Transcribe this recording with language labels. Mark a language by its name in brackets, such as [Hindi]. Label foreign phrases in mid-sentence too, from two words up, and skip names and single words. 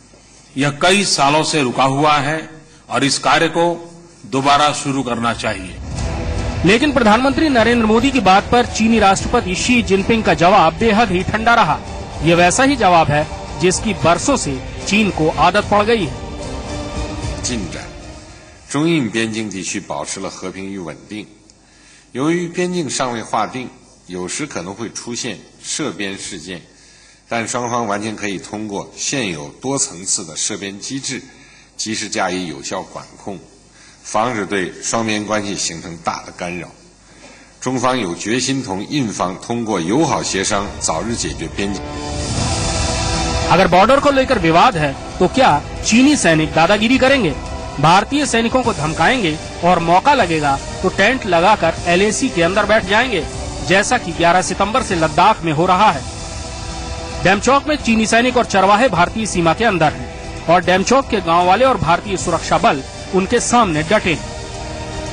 [Hindi] यह कई सालों से रुका हुआ है और इस कार्य को दोबारा शुरू करना चाहिए। लेकिन प्रधानमंत्री नरेंद्र मोदी की बात पर चीनी राष्ट्रपति शी जिनपिंग का जवाब बेहद ही ठंडा रहा। ये वैसा ही जवाब है जिसकी बरसों से चीन को आदत पड़ गई है। [Chinese] 进展，中印边境地区保持了和平与稳定。由于边境尚未划定，有时可能会出现涉边事件，但双方完全可以通过现有多层次的涉边机制，及时加以有效管控，防止对双边关系形成大的干扰。中方有决心同印方通过友好协商早日解决边境。 [Hindi] अगर बॉर्डर को लेकर विवाद है तो क्या चीनी सैनिक दादागिरी करेंगे, भारतीय सैनिकों को धमकाएंगे और मौका लगेगा तो टेंट लगाकर LAC के अंदर बैठ जाएंगे, जैसा कि 11 सितंबर से लद्दाख में हो रहा है। डेमचौक में चीनी सैनिक और चरवाहे भारतीय सीमा के अंदर हैं और डेमचौक के गांव वाले और भारतीय सुरक्षा बल उनके सामने डटे हैं।